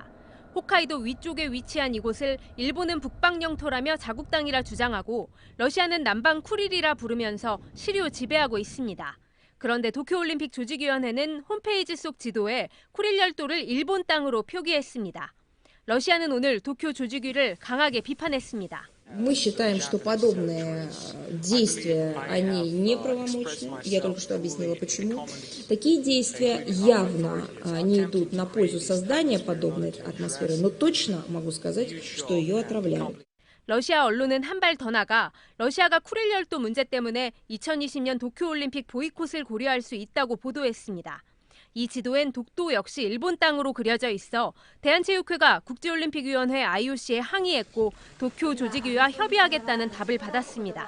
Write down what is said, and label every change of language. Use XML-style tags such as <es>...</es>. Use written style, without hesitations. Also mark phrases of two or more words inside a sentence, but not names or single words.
<ko>홋카이도 위쪽에 위치한 이곳을 일본은 북방 영토라며 자국 땅이라 주장하고 러시아는 남방 쿠릴이라 부르면서 시류 지배하고 있습니다. 그런데 도쿄올림픽 조직위원회는 홈페이지 속 지도에 쿠릴 열도를 일본 땅으로 표기했습니다. 러시아는 오늘 도쿄 조직위를 강하게 비판했습니다.</ko> <ru>Мы считаем, что подобные действия, они неправомочны. Я только что объяснила, почему. Такие действия явно не идут на пользу создания подобной атмосферы, но точно могу сказать, что ее отравляют.</ru> <ko>러시아 언론은 한 발 더 나가 러시아가 쿠릴 열도 문제 때문에 2020년 도쿄올림픽 보이콧을 고려할 수 있다고 보도했습니다. 이 지도엔 독도 역시 일본 땅으로 그려져 있어 대한체육회가 국제올림픽위원회 IOC에 항의했고 도쿄 조직위와 협의하겠다는 답을 받았습니다.</ko>